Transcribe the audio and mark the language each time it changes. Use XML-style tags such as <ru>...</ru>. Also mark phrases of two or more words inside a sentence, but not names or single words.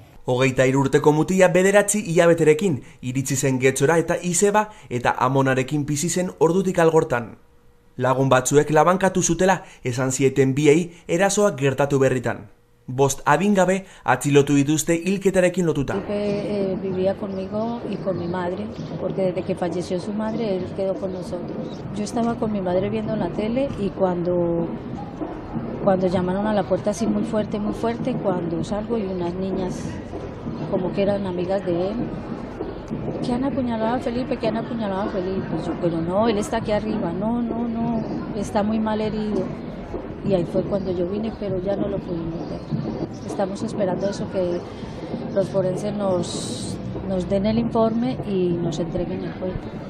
<eu>23 urteko mutila 9 hilabeterekin iritsi zen Getxora eta izeba eta amonarekin bizi zen ordutik algortan. Lagun batzuek labankatu zutela esan zieten biei erasoak gertatu berritan. 5 adingabe atxilotu dituzte hilketarekin lotuta.</eu> <es>Vivía conmigo y con mi madre, porque desde que falleció su madre, él quedó con nosotros. Yo estaba con mi madre viendo la tele y cuando llamaron a la puerta así muy fuerte, cuando salgo y unas niñas como que eran amigas de él, que han apuñalado a Felipe. Yo, pero no, él está aquí arriba, no, está muy mal herido. Y ahí fue cuando yo vine, pero ya no lo pudimos ver. Estamos esperando eso, que los forenses nos den el informe y nos entreguen el cuerpo.</es>